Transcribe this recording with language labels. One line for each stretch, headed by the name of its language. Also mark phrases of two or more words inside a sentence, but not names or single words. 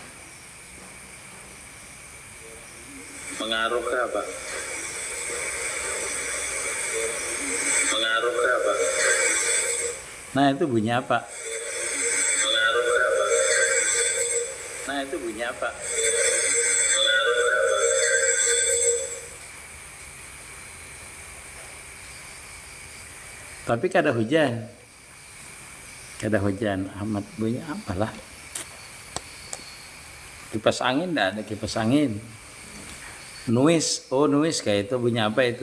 Indonesian: Mengaruh ke apa? Mengaruh ke apa? Nah, itu bunyi apa? Mengaruh ke apa? Nah, itu bunyi apa? Mengaruh ke apa?
Banjar: Tapi kada hujan. Kada hujan, amat bunyi apalah.
Indonesian: Kipas angin enggak ada kipas angin. Noise, oh noise kayak itu bunyi apa itu?